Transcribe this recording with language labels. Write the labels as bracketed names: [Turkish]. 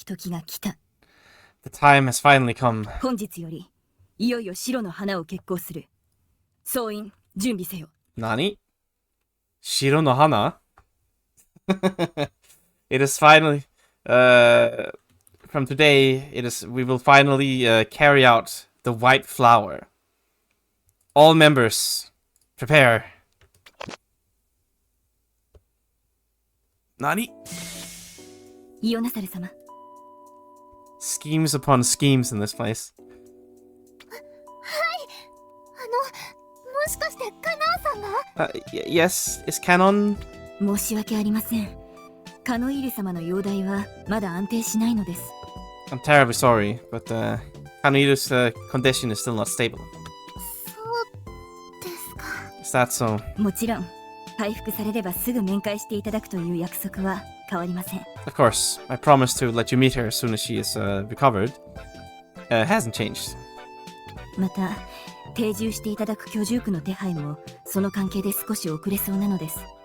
[English] The time has finally come. [Japanese] 本日よりいよいよ白の花を決行する。総員準備せよ。 Nani? Shiro no hana? [English] It is finally from today we will finally carry out the white flower. All members prepare. [Japanese] Nani? イオナサレ様。 [English] Schemes upon schemes in this place. [Japanese] もしかしてカナーさんが [English] Yes, is Canon? [Japanese] 申し訳ありません。カノイール様の容体はまだ安定しないのです。 [English] I'm terribly sorry, but Kanoiru's condition is still not stable. [Japanese] そうですか。 [English] Is that so? [Japanese] もちろん、回復されればすぐ面会していただくという約束は変わりません。 [English] Of course, I promise to let you meet her as soon as she is recovered. Hasn't changed. [Japanese] また、定住していただく居住区の手配もその関係で少し遅れそうなのです。